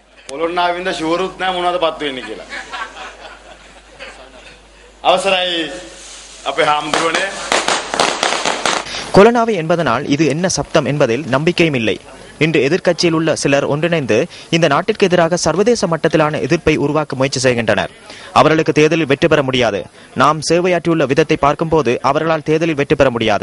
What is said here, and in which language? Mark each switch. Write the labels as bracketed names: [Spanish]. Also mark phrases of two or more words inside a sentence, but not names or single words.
[Sinhala] පොළොන්නාවින්ද ෂුවරුත් නැහැ මොනවද පත්තු වෙන්නේ කියලා. අවසරයි අපේ හාමුදුරනේ. [Tamil] கொலனாவை என்பதனால் இது என்ன சப்தம் என்பதில் நம்பிக்கையும் இல்லை. இன்று எதிர்க்கட்சியில் உள்ள சிலர் ஒன்றிணைந்து இந்த நாட்டிற்கு எதிராக சர்வதேச மட்டத்திலான எதிர்ப்பை உருவாக்க முயற்சி செய்கின்றனர். அவர்களுக்கு தேர்தலில் வெற்றி பெற முடியாது. நாம் சேவையாற்றியுள்ள விதத்தை பார்க்கும்போது அவர்களால் தேர்தலில் வெற்றி பெற முடியாது.